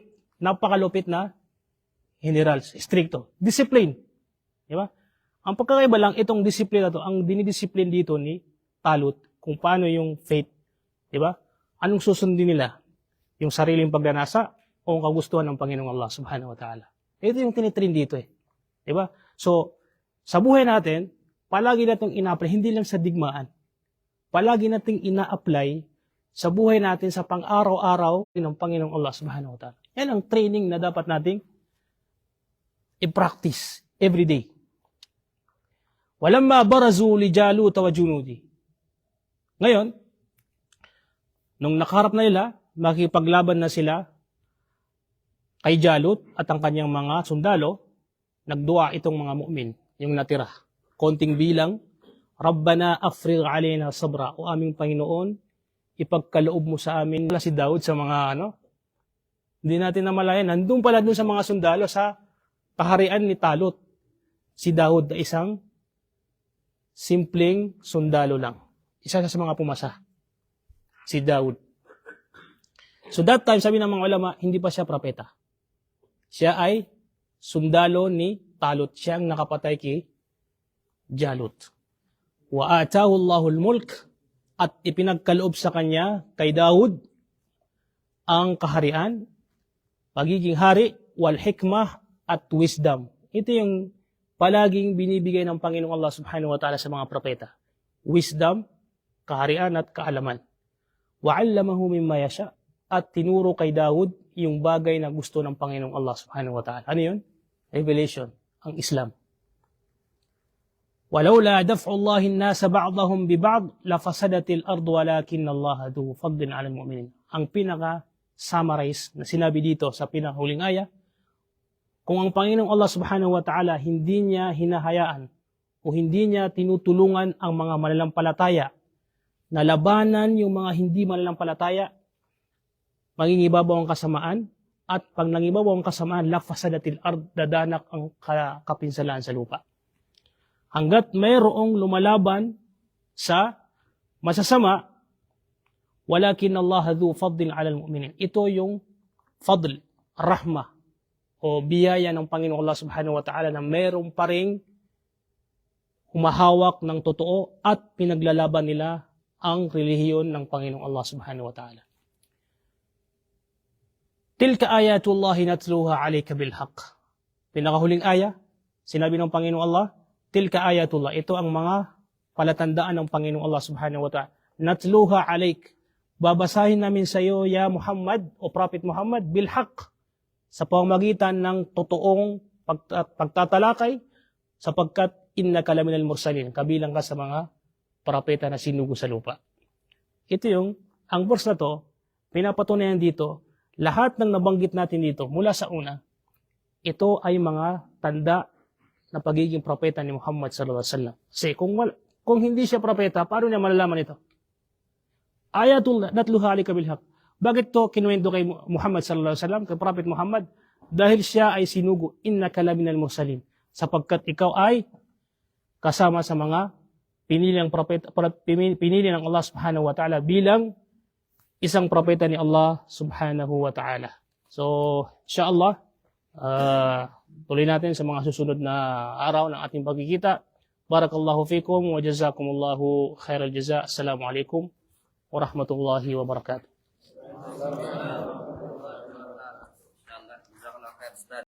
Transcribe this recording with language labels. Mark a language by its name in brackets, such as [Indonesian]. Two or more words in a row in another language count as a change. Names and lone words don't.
[Filipino] Napakalupit na general. Stricto. Discipline. Di ba? Ang pagkakaiba lang, itong discipline na to, ang dinidiscipline dito ni Talut, kung paano yung faith. Di ba? Anong susundin nila? Yung sariling pagdanasa o ang kagustuhan ng Panginoong Allah [Arabic] سبحانه وتعالى. [Filipino] Ito yung tinitrain dito Di ba? So, sa buhay natin, palagi natin ina-apply, hindi lang sa digmaan. Palagi natin ina-apply sa buhay natin sa pang-araw-araw ng Panginoong Allah [Arabic] سبحانه وتعالى. [Filipino] Yan ang training na dapat nating i-practice [English] every day. [Arabic] ولما برزوا لجالوت وجنوده. [Filipino] Ngayon, nung nakaharap na nila, makipaglaban na sila kay Jalut at ang kanyang mga sundalo, nagdua itong mga mu'min, yung natira. Konting bilang, [Arabic] ربنا أفرغ علينا صبرا, [Filipino] o aming Panginoon, ipagkaloob mo sa amin. Wala si Daud sa mga hindi natin namalayan. Nandun pala dun sa mga sundalo sa kaharian ni Talut. Si Daud na isang simpleng sundalo lang. Isa sa mga pumasa. Si Daud. [English] So that time, [Filipino] sabi ng mga ulama, hindi pa siya propeta. Siya ay sundalo ni Talut. Siya ang nakapatay kay Jalut. [Arabic] وآتاه الله الملك, [Filipino] at ipinagkaloob sa kanya kay Daud ang kaharian, pagiging hari, [Arabic] والحكمة [Filipino] at wisdom. Ito yung palaging binibigay ng Panginoong Allah [Arabic] سبحانه وتعالى [Filipino] sa mga propeta. Wisdom, kaharian at kaalaman. [Arabic] وعلمه مما يشاء, [Filipino] at tinuro kay Daud yung bagay na gusto ng Panginoong Allah [Arabic] سبحانه وتعالى. [Filipino] Ano yun? Revelation, ang Islam. [Arabic] ولولا دفع الله الناس بعضهم ببعض لفسدت الأرض ولكن الله ذو فضل على المؤمنين. [Filipino] Ang pinaka-summarize na sinabi dito sa pinakahuling aya, kung ang Panginoong Allah [Arabic] سبحانه وتعالى [Filipino] hindi niya hinahayaan o hindi niya tinutulungan ang mga mananampalataya na labanan yung mga hindi mananampalataya, mangingibabaw ang kasamaan, at pag nangibabaw ang kasamaan, [Arabic] لفسدت الأرض, [Filipino] dadanak ang kapinsalaan sa lupa. Hanggat mayroong lumalaban sa masasama, [Arabic] ولكن الله ذو فضل على المؤمنين. [Filipino] Ito yung fadl, rahmah, o biyaya ng Panginoon Allah [Arabic] سبحانه وتعالى [Filipino] na mayroong pa ring humahawak ng totoo at pinaglalaban nila ang relihiyon ng Panginoong Allah [Arabic] سبحانه وتعالى. تلك آيات الله نتلوها عليك بالحق. [Filipino] Pinakahuling aya, sinabi ng Panginoong Allah, [Arabic] تلك آيات الله, [Filipino] ito ang mga palatandaan ng Panginoong Allah [Arabic] سبحانه وتعالى. نتلوها عليك, [Filipino] babasahin namin sa iyo, ya Muhammad, o Prophet Muhammad, bilhaq, sa pamamagitan ng totoong pagtatalakay, sapagkat [Arabic] إنك لمن المرسلين, [Filipino] kabilang ka sa mga propeta na sinugo sa lupa. Ito ang verse na to, pinapatunayan dito, lahat ng nabanggit natin dito, mula sa una, ito ay mga tanda na pagiging propeta ni Muhammad [Arabic] صلى الله عليه وسلم. [Filipino] Kasi kung hindi siya propeta, paano niya malalaman ito? [Arabic] آيات نتلوها عليك بالحق. [Filipino] Bakit to kinuwento kay Muhammad [Arabic] صلى الله عليه وسلم, [Filipino] kay Prophet Muhammad? Dahil siya ay sinugo, [Arabic] إنك لمن المرسلين, [Filipino] sapagkat ikaw ay kasama sa mga pinili ng Allah [Arabic] سبحانه وتعالى [Filipino] bilang isang propeta ni Allah [Arabic] سبحانه وتعالى. [Filipino] So, insyaAllah, tuloy natin sa mga susunod na araw ng ating pagkikita. [Arabic] بارك الله فيكم وجزاكم الله خير الجزاء. السلام عليكم ورحمة الله وبركاته.